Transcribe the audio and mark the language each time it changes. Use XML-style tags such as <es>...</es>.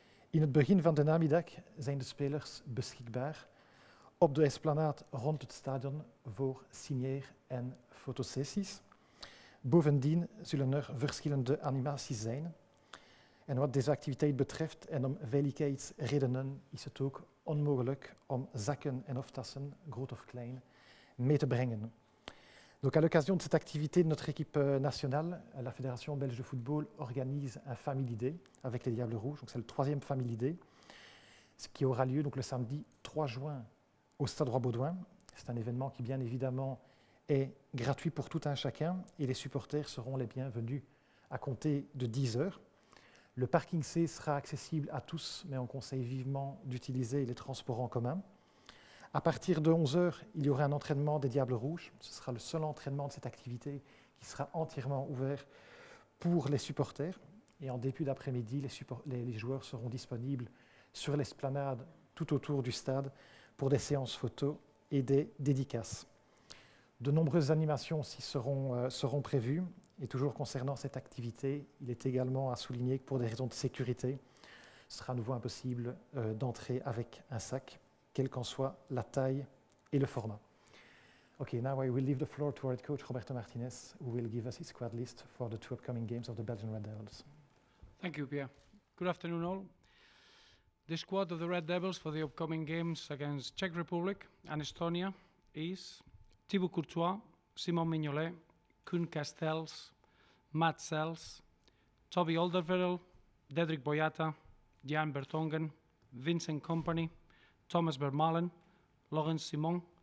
<nl>In het begin van de namiddag zijn de spelers beschikbaar op de esplanade rond het stadion voor signeer- en fotosessies. Bovendien zullen er verschillende animaties zijn. En wat deze activiteit betreft en om veiligheidsredenen is het ook onmogelijk om zakken en of tassen, groot of klein, mee te brengen.</nl> <fr>Donc à l'occasion de cette activité de notre équipe nationale, la Fédération belge de football organise un Family Day avec les Diables Rouges. Donc c'est le 3e Family Day, ce qui aura lieu donc le samedi 3 juin au Stade Roi-Baudouin. C'est un événement qui bien évidemment est gratuit pour tout un chacun et les supporters seront les bienvenus à compter de 10 heures. Le parking C sera accessible à tous, mais on conseille vivement d'utiliser les transports en commun. À partir de 11 heures, il y aura un entraînement des Diables Rouges. Ce sera le seul entraînement de cette activité qui sera entièrement ouvert pour les supporters. Et en début d'après-midi, les joueurs seront disponibles sur l'esplanade tout autour du stade pour des séances photos et des dédicaces. De nombreuses animations aussi seront prévues. Et toujours concernant cette activité, il est également à souligner que pour des raisons de sécurité, ce sera à nouveau impossible d'entrer avec un sac, quelle qu'en soit la taille et le format.</fr> <en>Okay, now I will leave the floor to our coach Roberto Martinez, who will give us his squad list for the 2 upcoming games of the Belgian Red Devils. Thank you, Pierre. Good afternoon, all. The squad of the Red Devils for the upcoming games against Czech Republic and Estonia is Thibaut Courtois, Simon Mignolet, Koen Castells, Matt Sells, Toby Alderweireld, Dedrick Boyata, Jan Vertonghen, Vincent Kompany, Thomas Vermaelen, Laurens Simon,</en>